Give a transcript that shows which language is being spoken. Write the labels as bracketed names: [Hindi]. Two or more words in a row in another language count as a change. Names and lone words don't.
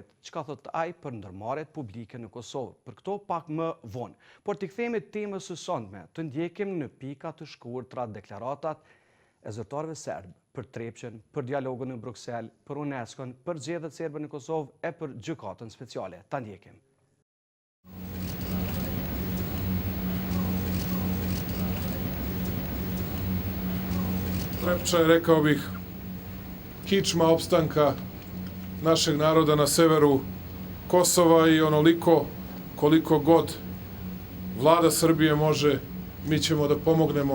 [Albanian] Çka thot ai për ndërmarrjet publike në Kosovë? Për këto pak më vonë. Por të kthehemi temës së sondme, të ndjekim në pika të shkurtra deklaratat e zyrtarëve serb për Trepçën, për dialogun në Bruksel, për UNESCO-n, për zgjedhjet serbe në Kosovë e për gjykatën speciale. Ta ndjekim. [Serbian] Trepča je, rekao bih, kičma opstanka našeg naroda na severu Kosova i onoliko koliko god vlada Srbije može, mi ćemo da pomognemo.